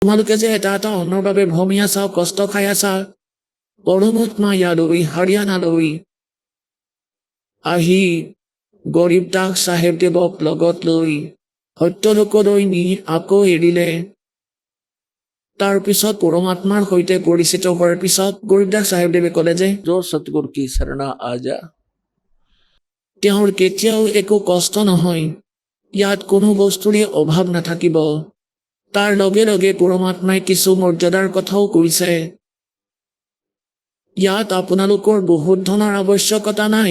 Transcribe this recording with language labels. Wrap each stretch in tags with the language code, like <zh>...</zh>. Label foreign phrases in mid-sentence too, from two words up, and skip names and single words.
<as>তোমালোকে যে এটা এটা অন্যৰ বাবে ভমি আছা, কষ্ট খাই আছা, পৰমাত্মা ইয়ালৈ হাৰিয়ানালৈ আহি গৰীব দাস চাহেবদেৱক লগত লৈ সত্যলোকলৈ নি আকৌ এৰিলে। তাৰ পিছত পৰমাত্মাৰ সৈতে পৰিচিত হোৱাৰ পিছত গৰীবদাস চাহেবদেৱে ক'লে যে</as> <hi>जो सतगुरु की शरणा आ जा।</hi> <as>তেওঁৰ কেতিয়াও একো কষ্ট নহয়, ইয়াত কোনো বস্তুৰে অভাৱ নাথাকিব। তাৰ লগে লগে পৰমাত্মাই কিছু মৰ্যাদাৰ কথাও কৈছে। ইয়াত আপোনালোকৰ বহুত ধনৰ আৱশ্যকতা নাই।</as>